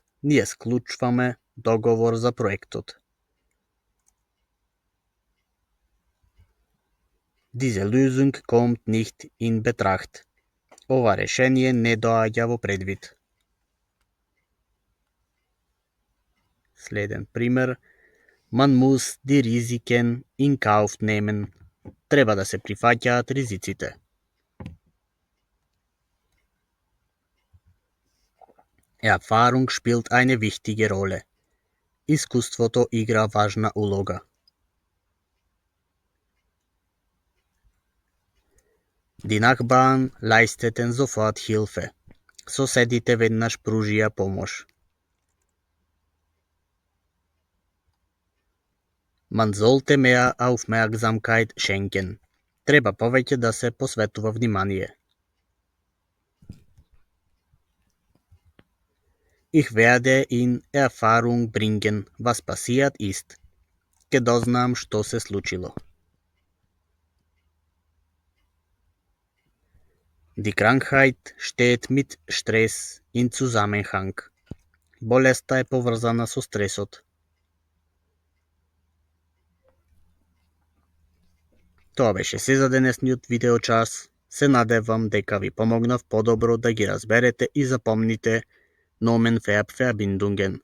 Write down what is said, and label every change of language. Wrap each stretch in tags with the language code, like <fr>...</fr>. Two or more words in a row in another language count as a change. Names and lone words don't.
<mk>Ние склучваме договор за проектот.</mk> <de>Diese Lösung kommt nicht in Betracht.</de> <mk>Ова решение не доаѓа во предвид. Следен пример.</mk> <de>Man muss die Risiken in Kauf nehmen.</de> <mk>Треба да се прифаќаат ризиците.</mk> <de>Erfahrung spielt eine wichtige Rolle.</de> <mk>Искуството игра важна улога.</mk> <de>Die Nachbarn leisteten sofort Hilfe.</de> <mk>Соседите веднаш пружија помош.</mk> <de>Man sollte mehr Aufmerksamkeit schenken.</de> <mk>Треба повеќе да се посветува внимание.</mk> <de>Ich werde in Erfahrung bringen, was passiert ist.</de> <mk>Ке дознам што се случило.</mk> <de>Die Krankheit steht mit Stress in Zusammenhang.</de> <mk>Болеста е поврзана со стресот. Тоа беше се за денесниот видеочас. Се надевам дека ви помогнав подобро да ги разберете и запомните</mk> <de>Nomen, Verb, Verbindungen.</de>